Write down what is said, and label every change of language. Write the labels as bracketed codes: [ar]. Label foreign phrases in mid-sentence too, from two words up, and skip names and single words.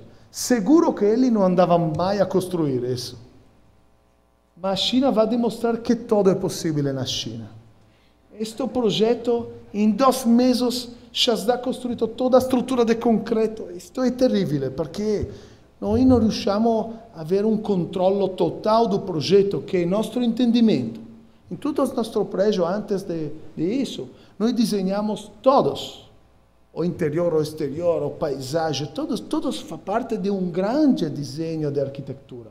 [pt] Seguro que ele não andava mais a construir isso. Mas a China vai demonstrar que tudo é possível na China. Este projeto, em 2 meses, já está construído toda a estrutura de concreto. Isto é terrível, porque nós não [it] riusciamo a avere [pt] um controle total do projeto, que é nosso entendimento. Em todos os nossos prédios, antes de isso, nós desenhamos todos. O interior, o exterior, o paisagem, todos faz parte de um grande desenho de arquitetura.